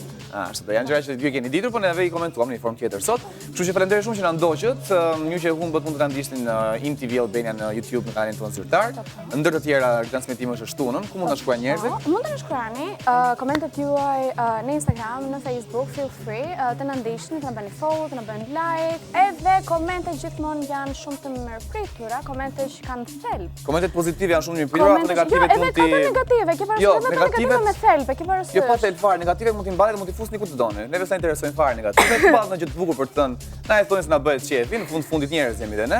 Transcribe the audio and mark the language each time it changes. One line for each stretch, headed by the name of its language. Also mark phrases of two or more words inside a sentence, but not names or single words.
Albanian: Ashtë, janë gjëra që ju keni ditur, po neve i komentuam në një formë tjetër sot. Kështu që falenderoj shumë që na ndoqët, ju që humbët mund të na ndiqni në IMTV Albania në YouTube në kanalin tonë zyrtar. Ndër të tjera transmetimi është shtunën, ku mund të shkruajnë njerëzit? Mund të na shkruani komentet juaj në Instagram, në Facebook,
English: feel free
Albanian: të na ndiqni, të na bëni follow, të na bëni like, edhe komentet gjithmonë janë shumë të mirëpritura, komente që kanë thelb. Komentet pozitive janë shumë të mirëpritura, apo negative mund t'i... Jo, edhe negative, ke parasysh negative me thelb, ke parasysh. Jo, pa thelb fare, negative mund t'i mbani dhe mund t'i fusni ku të doni. Neve sa interesojnë fare negative, të pas në gjë të bukur për të thënë, na e thonë se na bëhet qefi, në fundit njerëz jemi dhe ne.